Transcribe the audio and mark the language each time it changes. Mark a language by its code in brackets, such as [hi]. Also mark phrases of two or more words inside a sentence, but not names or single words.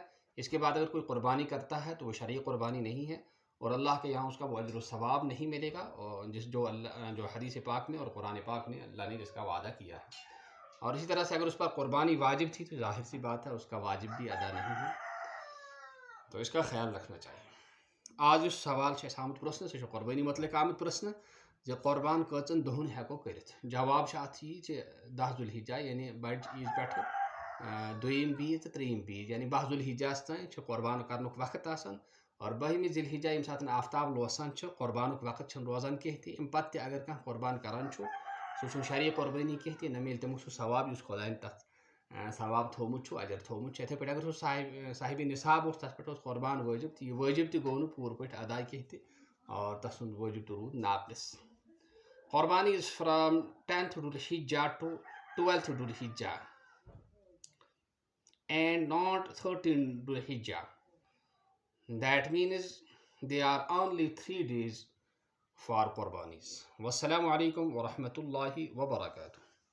[ur] اس کے بعد اگر کوئی قربانی کرتا ہے تو وہ شرعی قربانی نہیں ہے اور اللہ کے یہاں اس کا وہ اجر و ثواب نہیں ملے گا، اور جو حدیث پاک میں اور قرآن پاک میں اللہ نے جس کا وعدہ کیا ہے۔ اور اسی طرح سے اگر اس پر قربانی واجب تھی تو ظاہر سی بات ہے اس کا واجب بھی ادا نہیں ہے، تو اس کا خیال رکھنا چاہیے۔ آج اس سوال سے [ks] آمت پرسن سے قربانی متعلق آمت پرسن زِ قربان کٔژن دۄہن ہیٚکو کٔرِتھ۔ جواب چھُ اتھ یی زِ 10 ذوالحجہ یعنی بڑِ عیٖذ پٮ۪ٹھٕ 2م بیٖڑ تہٕ 3م بیٖڑ یعنی 12 ذوالحجہس تانۍ چھُ قربان کرنُک وقت آسان، اور 12مہِ ذوالحجہ ییٚمہِ ساتہٕ آفتاب لوسان چھُ قربانُک وقت چھُنہٕ روزان کینٛہہ تہِ۔ اَمہِ پتہٕ تہِ اگر کانٛہہ قربان کران چھُ سُہ چھُنہٕ شرعی قربٲنی کینٛہہ تہِ، نہ مِلہِ تٔمِس سُہ ثواب یُس خۄدایَن تتھ ثواب تھوٚومُت چھُ، اجر تھوٚومُت چھُ۔ یِتھے پٲٹھۍ اگر سُہ صاحبِ نصاب اوس تتھ پٮ۪ٹھ اوس قربان وٲجب تہٕ یہِ وٲجب تہِ گوٚو نہٕ پوٗرٕ پٲٹھۍ ادا کینٛہہ تہِ اور تسُنٛد وٲجب تہِ روٗد ناقص۔ [en] قربانی is from 10th Dhul-Hijjah to 12th Dhul-Hijjah and not 13th Dhul-Hijjah. That means there are only 3 days for qurbanis. [ar] والسلام عليكم ورحمة الله وبركاته.